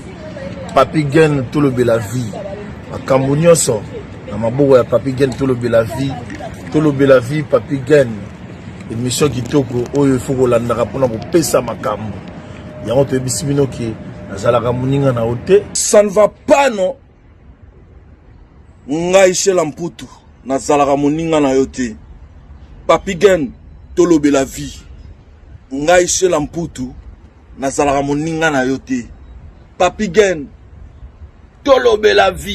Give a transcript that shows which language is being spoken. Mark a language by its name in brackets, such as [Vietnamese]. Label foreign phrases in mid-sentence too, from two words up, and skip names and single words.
[Lingala] Papi Gen tolobela vie makambo nyonso na maboko ya Papi Gen tolobela vie Papi Gen émission kitoko oyo [French] il faut [Lingala] kolandaka mpona kopesa makambo yango toyebisi bino ke nazalaka moninga na yo te. [French] Ça ne va pas non. [Lingala] Ngai Shela Mputu nazalaka moninga na yo te. Papi Gen tolobela vie. Ngai Shela Mputu nazalaka moninga na yo te. Papi Gen tolobela vie.